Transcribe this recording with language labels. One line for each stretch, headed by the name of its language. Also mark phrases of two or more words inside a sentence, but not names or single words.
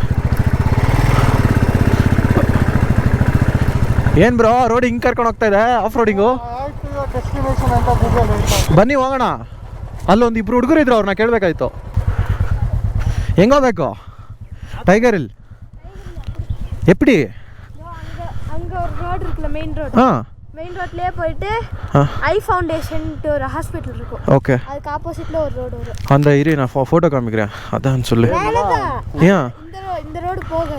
Kannada: ಏನು ಬ್ರೋ ರೋಡ್ ಹಿಂಗೆ ಕರ್ಕೊಂಡು ಹೋಗ್ತಾ ಇದೆ
English: off roading?
Kannada: ಬನ್ನಿ ಹೋಗೋಣ. ಅಲ್ಲೊಂದು 2 ಹುಡುಗರು ಇದ್ರು, ಅವ್ರನ್ನ ಕೇಳಬೇಕಾಯ್ತು. ಹೆಂಗೋಗ್ಬೇಕು? ಟೈಗರ್ ಹಿಲ್ எப்படி?
Tamil: அங்கே ஒரு ரோடு இருக்குல்ல, மெயின் ரோடு. மெயின் ரோட்லேயே போயிட்டு ஐ ஃபவுண்டேஷன்ட்டு ஒரு ஹாஸ்பிட்டல் இருக்கும். ஓகே, அதுக்கு ஆப்போசிட்டில் ஒரு ரோடு வரும். அந்த இரு நான் ஃபோட்டோ காமிக்கிறேன், அதான் சொல்லு. ஏன் இந்த ரோடு போகாது.